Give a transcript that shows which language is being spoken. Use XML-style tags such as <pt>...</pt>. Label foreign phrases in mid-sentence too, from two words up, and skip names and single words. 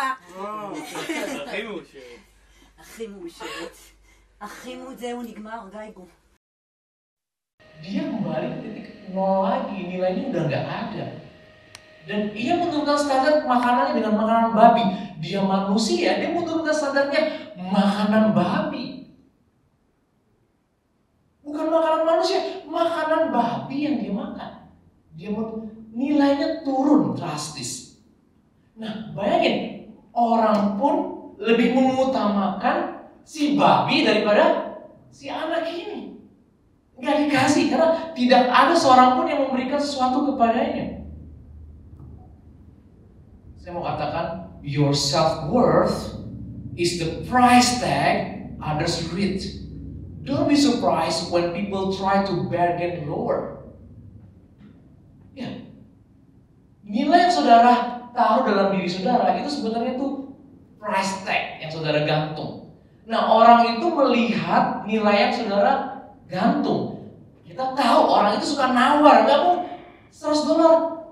<he>הכי מאושרת. הכי מאושרת. הכי זהו נגמר, גייגו.</he> <id>Dia kembali ke titik nol lagi, nilainya udah nggak ada. Dan ia menurunkan standar makanannya dengan makanan babi. Dia manusia, dia menurunkan standarnya makanan babi. Bukan makanan manusia, makanan babi yang dia makan. Dia nilainya turun drastis. Nah, bayangin, orang pun lebih mengutamakan si babi daripada si anak ini. Nggak dikasih, karena tidak ada seorang pun yang memberikan sesuatu kepadanya. Saya mau katakan,</id> <en>your self-worth is the price tag others read. Don't be surprised when people try to bargain lower.</en> <id>Ya, nilai yang saudara taruh dalam diri saudara itu sebenarnya tuh</id> <en>price tag</en> <id>yang saudara gantung. Nah, orang itu melihat nilai yang saudara gantung. Kita tahu orang itu suka nawar, nggak mau $100.</id>